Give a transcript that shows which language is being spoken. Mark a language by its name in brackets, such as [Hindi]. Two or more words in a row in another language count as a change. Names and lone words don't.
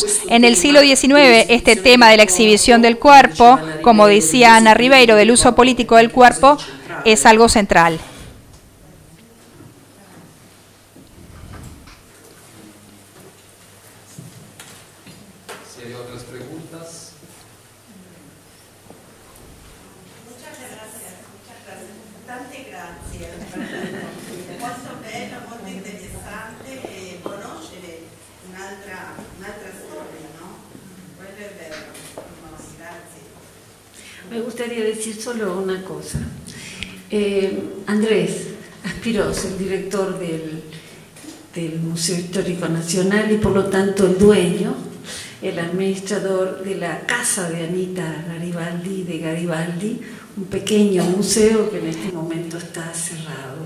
[Spanish] En el siglo XIX, este tema de la exhibición del cuerpo, como decía Ana Ribeiro, del uso político del cuerpo, es algo central. Si hay otras preguntas. [Italian] Tante grazie. Molto bello, molto interessante conoscere un'altra storia, ¿no? Quello è vero. Grazie. [Spanish] Me gustaría decir solo una cosa. Andrés Aspirós, el director del Museo Histórico Nacional y por lo tanto el dueño, el administrador de la casa de Anita Garibaldi, de Garibaldi, un pequeño museo que en este momento está cerrado.